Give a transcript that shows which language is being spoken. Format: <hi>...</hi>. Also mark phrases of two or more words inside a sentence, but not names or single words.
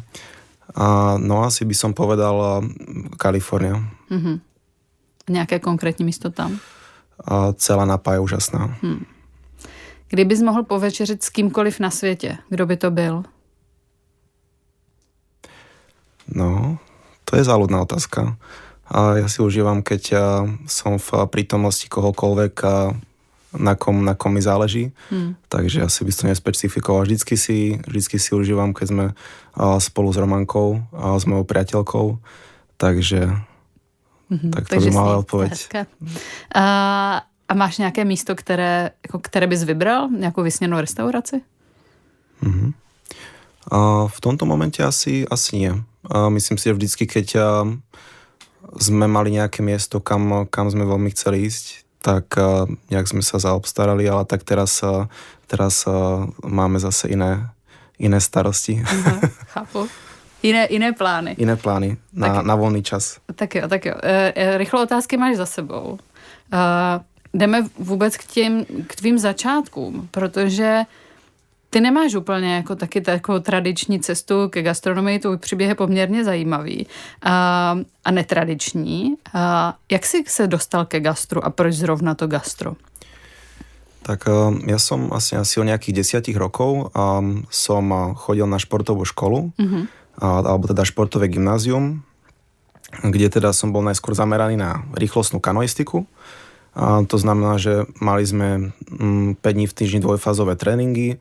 <sk>No asi by som povedal Kalifornia.</sk> <cs>Nějaké konkrétní místo tam?</cs> <sk>Celá Napa je úžasná.</sk> <cs>Kdybys mohl povečeřit s kýmkoliv na světě, kdo by to byl?</cs> <sk>No, to je záľudná otázka. Ja si užívam, keď som v prítomnosti kohokoľvek, na kom mi záleží. Takže asi by to nespecifikoval. Vždycky si užívam, keď sme spolu s Romankou a s mojou priateľkou. Takže tak to by mala odpověď.</sk> <cs>A máš nějaké místo, které bys vybral? Nějakou vysněnou restauraci?</cs> <sk>V tomto momente asi nie. Myslím si, že vždycky, keď sme mali nejaké miesto, kam sme veľmi chceli ísť, tak nejak sme sa zaobstarali, ale tak teraz máme zase iné starosti.</sk> <cs>Chápu. Jiné plány.</cs> <sk>Iné plány na volný čas.</sk> <cs>Tak jo. Rychlé otázky máš za sebou. Jdeme vůbec k tvým začátkům, protože ty nemáš úplně jako taky takovou tradiční cestu ke gastronomii, tvůj příběh je poměrně zajímavý a netradiční. Jak jsi se dostal ke gastru a proč zrovna to gastro?</cs> <sk>Tak ja som asi o nejakých 10 rokov som chodil na športovú školu, alebo teda športové gymnázium, kde teda som bol najskôr zameraný na rýchlostnú kanoistiku. To znamená, že mali sme 5 dní v týždni dvojfázové tréningy.</sk>